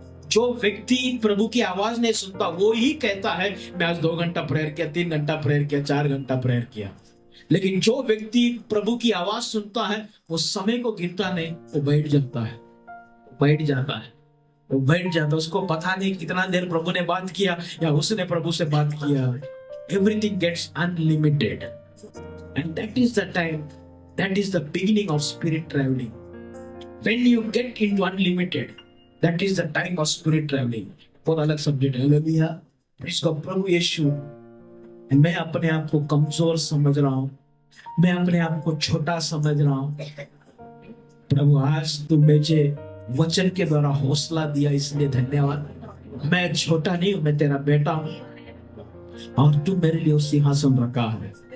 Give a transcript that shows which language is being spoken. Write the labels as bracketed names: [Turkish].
[Hindi] जो व्यक्ति प्रभु की आवाज नहीं सुनता वो ही कहता है मैं आज 2 घंटा प्रेयर किया, 3 घंटा प्रेयर किया, 4 घंटा प्रेयर किया। लेकिन जो व्यक्ति प्रभु की आवाज सुनता है वो समय को गिनता नहीं, वो बैठ जाता है, बैठ जाता है, वो बैठ जाता है। उसको पता नहीं कितना देर प्रभु ने बात किया या उसने प्रभु से बात किया। [English] Everything gets unlimited, and that is the time, that is the beginning of spirit traveling। When you get into unlimited, that is the time of spirit traveling। बहुत अलग subject है, hallelujah, praise God. प्रभु यीशु [Hindi] मैं अपने आप को कमजोर समझ रहा हूं, मैं अपने आप को छोटा समझ रहा हूं। प्रभु आज तू मुझे वचन के द्वारा हौसला दिया, इसलिए धन्यवाद। मैं छोटा नहीं हूं, मैं तेरा बेटा हूं और तू मेरे लिए उस सिंहासन रखा है।